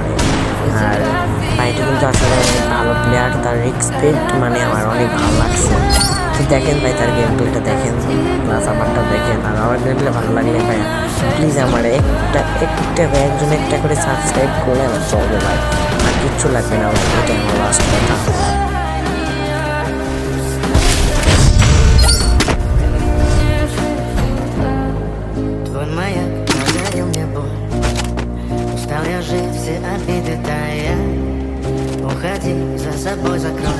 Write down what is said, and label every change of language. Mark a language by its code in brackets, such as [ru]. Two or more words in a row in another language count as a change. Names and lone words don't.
[bn] আর ভাইটা কিন্তু আসলে অনেক ভালো প্লেয়ার, তার রিসপেক্ট মানে আমার অনেক ভালো লাগছে। তো দেখেন ভাই তার [en] game play [bn] দেখেন, প্লাস আমারটা দেখেন, আর আমার [en] game play [bn] ভালো লাগলে ভাই প্লিজ আমার একটা ভাই একজন একটা করে সাবস্ক্রাইব করলে আমার চলবে ভাই, আর কিচ্ছু লাগবে না ভাই, এটাই আমার লাস্ট কথা। [ru] Я жить, все обиды тая. Уходи, за собой закрой.